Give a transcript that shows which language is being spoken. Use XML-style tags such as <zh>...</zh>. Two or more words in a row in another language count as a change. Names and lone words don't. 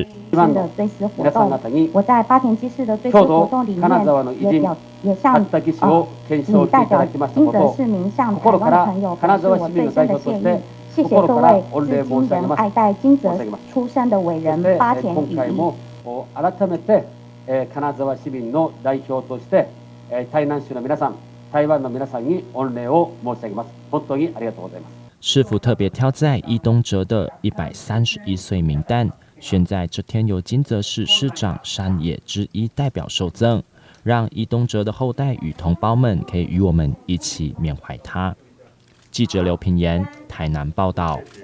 <zh>的追思活动，我在八田基市的追思活动里面也向你代表金泽市民向台湾的朋友表示我最深的谢意。谢谢各位至今仍爱戴金泽出生的伟人八田羽一。</zh> <ja>改めて金沢市民の代表として台南市の皆さん、台湾の皆さんに御礼を申し上げます。本当にありがとうございます。</ja> <zh>市府特别挑在伊东哲的131岁名旦，选在这天由金泽市市长山野之一代表受赠，让伊东哲的后代与同胞们可以与我们一起缅怀他。记者刘品言，台南报道。</zh>